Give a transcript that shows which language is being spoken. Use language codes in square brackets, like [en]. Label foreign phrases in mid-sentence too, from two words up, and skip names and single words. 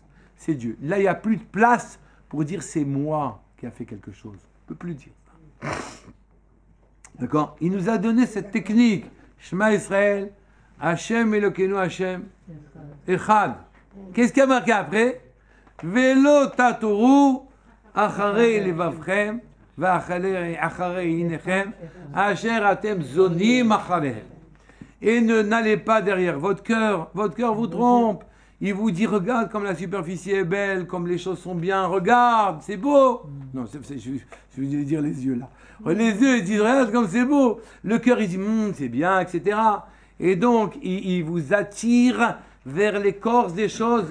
[fr] C'est Dieu. Là, il n'y a plus de place pour dire c'est moi qui a fait quelque chose. On ne peut plus dire. D'accord? Il nous a donné cette technique. [he] שמע ישראל השם אלוקינו השם אחד. [fr] Qu'est-ce qu'il y a marqué après? [he] ולא תתורו אחרי לבבכם ואחרי עיניכם אשר אתם זונים אחריהם. [fr] Et n'allez pas derrière votre cœur vous trompe. Il vous dit, regarde comme la superficie est belle, comme les choses sont bien, regarde, c'est beau. Non, je veux dire les yeux là. Les yeux, ils disent, regarde comme c'est beau. Le cœur, il dit, c'est bien, etc. Et donc, il vous attire vers l'écorce des choses.